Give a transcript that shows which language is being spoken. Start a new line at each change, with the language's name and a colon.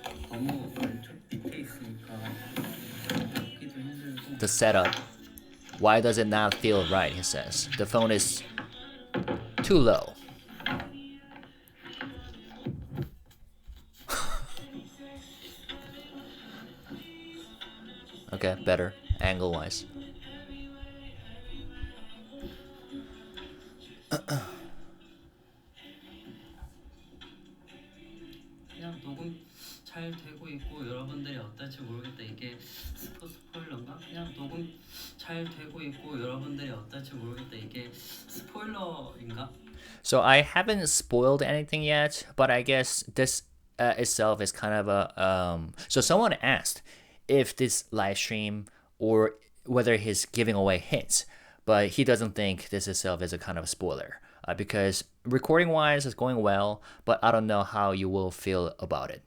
Korean: 너무 왼쪽 밑에 있으니까 듣기도 힘들고.
English: the setup. Why does it not feel right? He says the phone is too low. Okay, better angle wise.
Korean: 그냥 녹음 잘 되고 있고 여러분들이 어떨지 모르겠다. 이게 스포일러인가? 그냥 녹음 잘 되고 있고 여러분들이 어떨지 모르겠다. 이게 스포일러인가?
English: So I haven't spoiled anything yet, but I guess this itself is kind of a so someone asked if this live stream or whether he's giving away hints, but he doesn't think this itself is a kind of a spoiler because recording wise it's going well, but I don't know how you will feel about it.